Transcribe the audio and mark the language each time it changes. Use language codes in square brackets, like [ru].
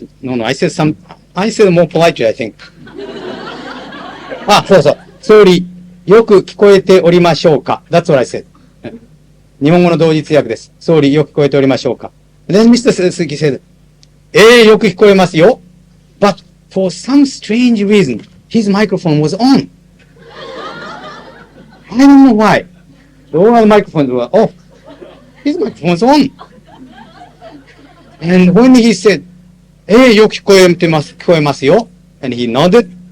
[en] No, I said more politely, I think. [ja] そうそう。総理、よく聞こえておりましょうか？ [en] That's what I said. [ja] 日本語の同時通訳です。総理、よく聞こえておりましょうか？ [en] Then Mr. Suzuki said, [ja] よく聞こえますよ。 [en] But for some strange reason, his microphone was on. I don't know why. All the microphones were off. His microphone was on. And when he said, [ja] よく聞こえますよ. [en] And he nodded.